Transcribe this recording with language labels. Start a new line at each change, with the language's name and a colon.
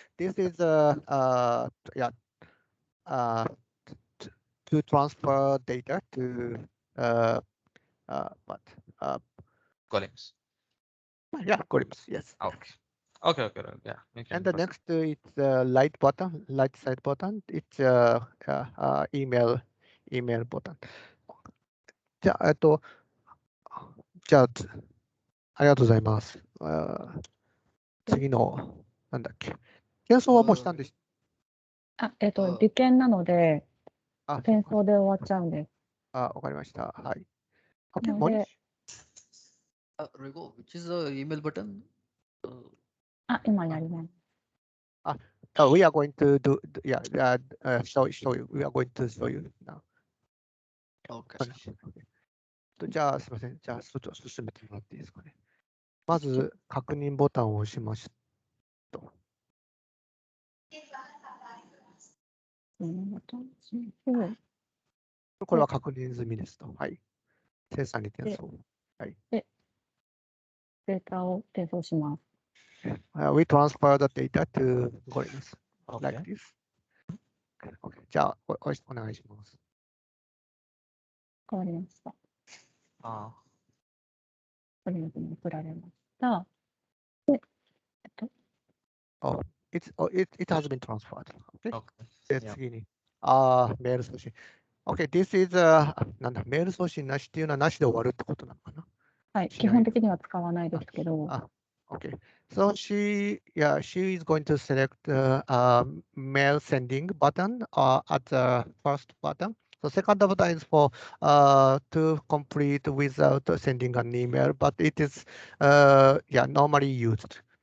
English: This is to transfer data to columns. Yeah, columns. Yes. Okay. Yeah. And the next it's the light side button. It's email button.
Japanese: じゃあ、ありがとうございます。次の、なんだっけ。転送はもうしたんでし利権なので、転送で終わっちゃうんです。わかりました。はい。なので、
English: Rigo, which is the email button?
Japanese: 今やります。
English: We are going to show you. We are going to show you now. Okay.
Japanese: じゃあ、すみません。じゃあ、進めてもらっていいですかね。まず、確認ボタンを押しました。これは確認済みですと。はい。生産に転送。はい。データを転送します。
English: We transfer the data to Gorillas like Okay. this. Okay.
Japanese: じゃあお願いします。変わりました。 Ah. ゴリラズに送られました。で、
English: Oh, it has been transferred. Okay. Okay. Yeah.
Japanese: 次に。メール送信。
English: Okay, this is
Japanese: なんだ、メール送信なしっていうのはなしで終わるってことなのかな。はい、基本的には使わないですけど、
English: Okay. So she is going to select the mail sending button at the first button. So second button is for to complete without sending an email, but it is normally used.